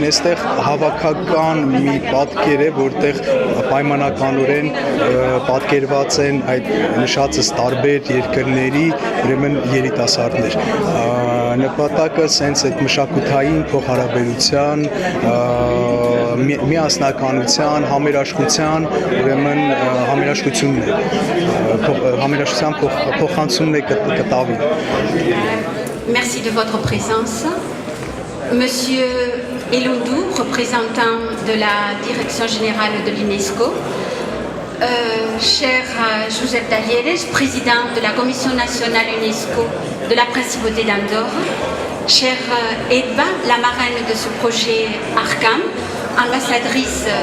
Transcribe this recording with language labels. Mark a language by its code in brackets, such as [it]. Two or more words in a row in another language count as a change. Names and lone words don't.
[hy] այստեղ հավաքական մի պատկեր է, որտեղ պայմանականորեն պատկերված են այդ նշածս տարբեր երկրների ուրեմն երիտասարդներ։ Նպատակը սենց այդ մշակութային փոխհարաբերության, միասնականության, համերաշխության, ուրեմն համերաշխությունն է, համերաշխության փոխանցումն է կտավի։ [fr] Merci de votre présence. Monsieur Eloundou, représentant de la Direction générale de l'UNESCO, cher Josep Talleres, président de la Commission nationale UNESCO de la Principauté d'Andorre, chère Edba, la marraine de ce projet ARCAM, ambassadrice